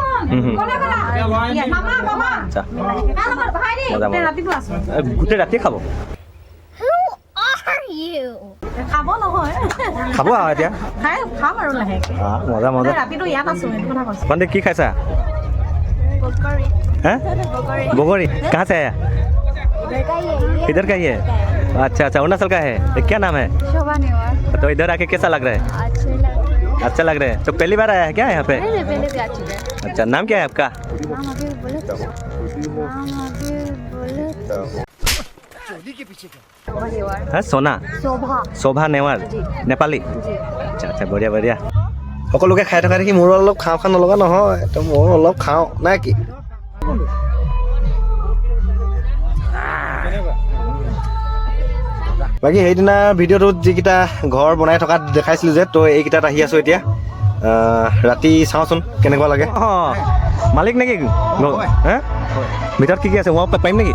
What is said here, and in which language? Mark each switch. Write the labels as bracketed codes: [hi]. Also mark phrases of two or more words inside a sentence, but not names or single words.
[as] আচ্ছা মজা মজা ৰাতিটো আছোঁ গোটেই ৰাতি খাব খাব নহয় খাব আৰু এতিয়া খাম আৰু লাহেকৈ মজা মজা ৰাতিটো ইয়াত আছোঁ সেইটো কথা কৈছোঁ ভণ্টি কি খাইছা [hi] हैं बोगोरी कहाँ से आया इधर का ही है अच्छा अच्छा अरुणाचल का है ये क्या नाम है शोभा नेवार तो इधर आके कैसा लग रहा है अच्छा लग रहा है तो पहली बार आया है क्या यहाँ पे पहले भी आ चुका है अच्छा नाम क्या है आपका नाम अभी बोले है सोना शोभा शोभा नेवार नेपाली अच्छा अच्छा बढ़िया बढ़िया [as] সকলোকে খাই থকা দেখি মোৰো অলপ খাওঁ খাওঁ নলগা নহয় তো ময়ো অলপ খাওঁ নাই কি বাকী সেইদিনা ভিডিঅ'টোত যিকেইটা ঘৰ বনাই থকা দেখাইছিলোঁ যে তো এইকেইটাত আহি আছোঁ এতিয়া ৰাতি চাওঁচোন কেনেকুৱা লাগে অঁ মালিক নেকি হে ভিতৰত কি কি আছে মই পাৰিম নেকি